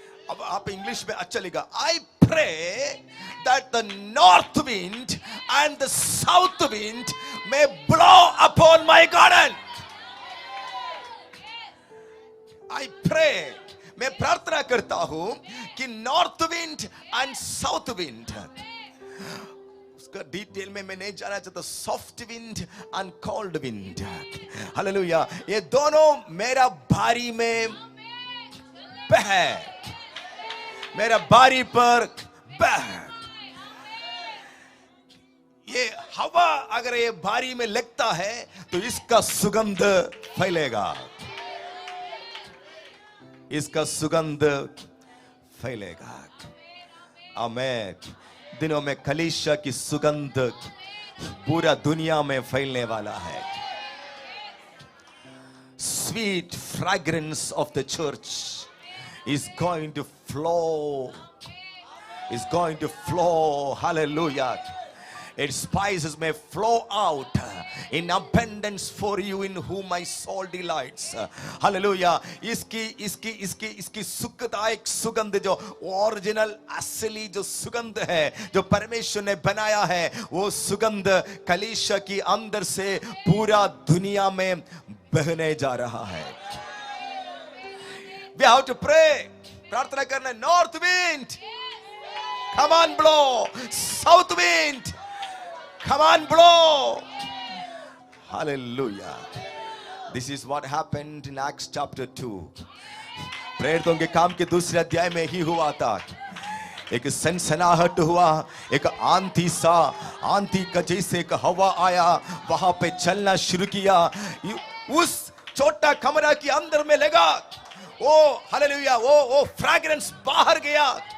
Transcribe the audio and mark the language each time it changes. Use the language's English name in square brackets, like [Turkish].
[Hindi] अब आप इंग्लिश में अच्छा लिखा, [English] I pray that the north wind and the south wind may blow upon my garden. I pray, [Hindi] मैं प्रार्थना करता हूं कि [English] north wind and south wind, [Hindi] उसका डिटेल में मैं नहीं जाना चाहता, [English] soft wind and cold wind, [Hindi] hallelujah, ये दोनों मेरा बारी में बह, मेरा बारी पर बह। ये हवा अगर ये बारी में लगता है तो इसका सुगंध फैलेगा, इसका सुगंध फैलेगा। आमीन। दिनों में कलीसिया की सुगंध पूरा दुनिया में फैलने वाला है। [English] Sweet fragrance of the church is going to flow, is going to flow. Hallelujah. Its spices may flow out in abundance for you in whom my soul delights. Hallelujah. [Hindi] इसकी सुखदायक सुगंध, जो ओरिजिनल असली जो सुगंध है जो परमेश्वर ने बनाया है, वो सुगंध कलीसिया की अंदर से पूरा दुनिया में बहने जा रहा है। [English] We have to pray. [Hindi] प्रार्थना करना। [English] North wind, come on blow. South wind, come on blow. Hallelujah. This is what happened in Acts chapter 2. [Hindi] प्रेरितों के काम के दूसरे अध्याय में ही हुआ था। एक सनसनाहट हुआ, एक आंधी का जैसे एक हवा आया, वहां पे चलना शुरू किया। उस छोटा कमरा के अंदर में लगा, वो हालेलुया, वो फ्रैग्रेंस बाहर गया।